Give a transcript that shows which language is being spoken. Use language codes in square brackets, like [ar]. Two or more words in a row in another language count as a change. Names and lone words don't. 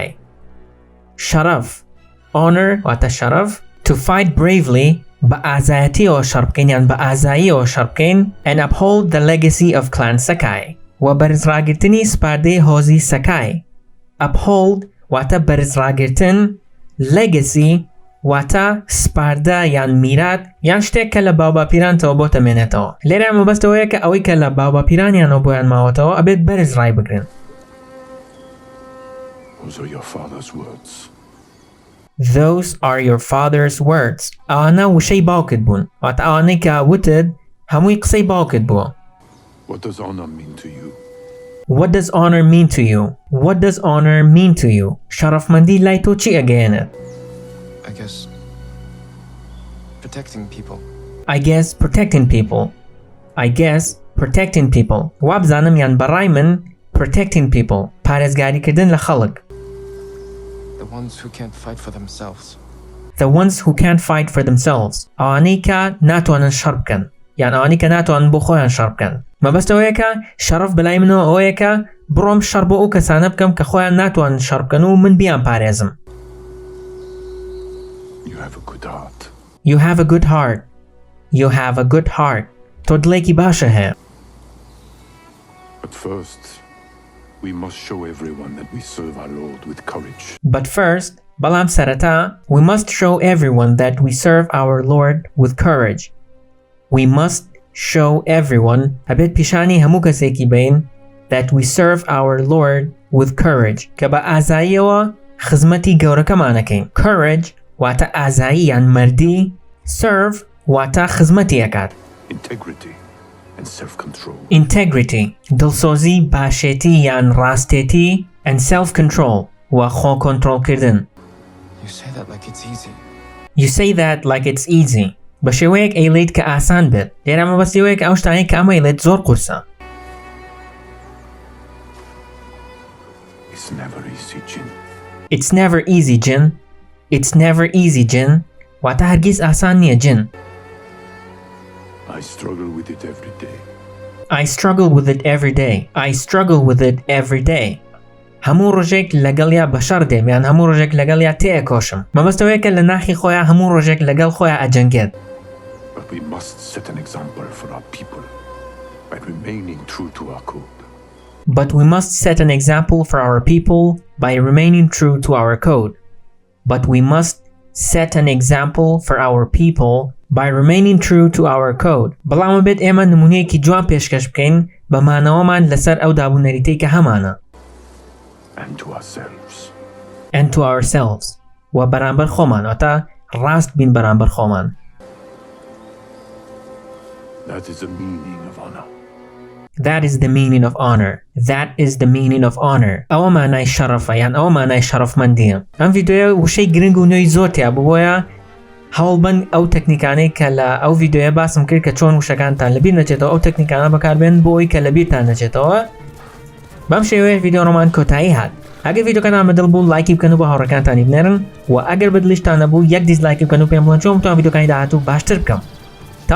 [ckb] Sharaf. Honor واتە شەرەف. [en] To fight bravely [ckb] بە ئازایەتیەوە شەڕ بکەین یان بە ئازاییەوە شەڕ بکەین [en] and uphold the legacy of Clan Sakai. [ckb] و بەرزڕاگرتنی سپاردەی هۆزی سەکای. Uphold واتە بەرزڕاگرتن. Legacy واتە سپاردە یان میرات یان شتێک کە لە باوباپیرانتەوە بۆ تەمێنێتەوە. لێرە مەبەستەوەیە کە ئەوەی کە لە باوباپیرانیانەوە بۆیان ماوەتەوە ئەبێت بەرز ڕای بگرن. [en] Those are your father's words. Those are your father's words. [ckb] ئەوانە وشەی باوکت بوون. واتە ئەوانەی کە وتت هەمووی قسەی باوکت بووە. [en] What does honor mean to you? What does honor mean to you? What does honor mean to you? [ckb] شەرەفمەندی لای تۆ چی ئەگەیەنێت؟ [en] I guess protecting people. I guess protecting people. I guess protecting people. [ckb] وابزانم یان بەڕای من [en] protecting people. [ckb] پارێزگاریکردن لە خەڵک. [en] The ones who can't fight for themselves. The ones who can't fight for themselves. [ckb] ئەوانەی کە ناتوانن شەڕ بکەن. یان ئەوانەی کە ناتوانن بۆ خۆیان شەڕ بکەن. مەبەستەوەیە کە شەرەف بەلای منەوە ئەوەیە کە بڕۆم شەڕ بۆ ئەو کەسانە بکەم کە خۆیان ناتوانن شەڕ بکەن و من بیان پارێزم. [en] You have a good heart. You have a good heart. You have a good heart. [ckb] تۆ دڵێکی باشە هەیە. [en] But first, we must show everyone that we serve our Lord with courage. But first, [ckb] بەڵام سەرەتا, [en] we must show everyone that we serve our Lord with courage. We must show everyone [ckb] ئەبێت پیشانی هەموو کەسێکی بین [en] that we serve our Lord with courage [ckb] کە بە ئازاییەوە خزمەتی گەورەکەمانەکەین. Courage واتە ئازایی یان مەردی. Serve واتە خزمەتی ئەکات. [en] Integrity and self-control. [ckb] Integrity دڵسۆزی باشێتی یان ڕاستێتی [en] and self-control [ckb] و خۆ کۆنتڕۆڵکردن. [en] You say that like it's easy. You say that like it's easy. [ckb] بە شێوەیەک ئەیڵێیت کە ئاسان بێت. لێرە مەبەستەوەیە کە ئەو شتانەی کە ئەمە ئەیڵێت زۆر قورسە. [en] It's never easy, Jin. It's never easy, Jin. It's never easy, Jin. [ckb] واتە هەرگیز ئاسان نییە جن. [en] I struggle with it every day. I struggle with it every day. I struggle with it every day. [ckb] هەموو ڕۆژێک لەگەڵیا بەشەڕ دێم یان هەموو ڕۆژێک لەگەڵیا تێئەکۆشم. مەبەستەوەیە کە لە ناخی خۆیان هەموو ڕۆژێک لەگەڵ خۆیان ئەجەنگێت. [en] But we must set an example for our people by remaining true to our code. But we must set an example for our people by remaining true to our code. But we must set an example for our people by remaining true to our code. [ckb] بەڵام بێت ئێمە نمونەیەکی جوان پێشکەش بکەین بە مانەوەمان لەسەر ئەو دابوونەریتەی کە هەمانە. [en] And to ourselves. And to ourselves. [ckb] و بەرامبەر خۆمان واتە ڕاست بین بەرامبەر خۆمان. [en] That is the meaning of honor. That is the meaning of honor. That is the meaning of honor. [ckb] ئەوە مانای شەرەفە یان ئەوە مانای شەرەفمەندیە. ئەم ڤیدیۆیە وشەی گرنگ و نوێی زۆر تیا بۆیە هەوڵبن ئەو تەکنیکانەی کە لە ئەو ڤیدیۆیە باسم کرد کە چۆن وشەکانتان لەبیر نەچێتەوە ئەو تەکنیکانە بەکاربێن بۆ ئەوی کە لەبیرتان نەچێتەوە. بەم شێوەیە ڤیدیۆڕۆمان کۆتایی هات. ئەگەر ڤیدیۆکەتان بەدڵ بوو لایکی بکەن و بە هاوڕێکانتانی بنێرن و ئەگەر بەدڵیشتان نەبوو یەک دیسلایک بکەن و پێم بڵێن چۆن بتوانم ڤیدیۆکانی داهاتوو باشتر بکەم.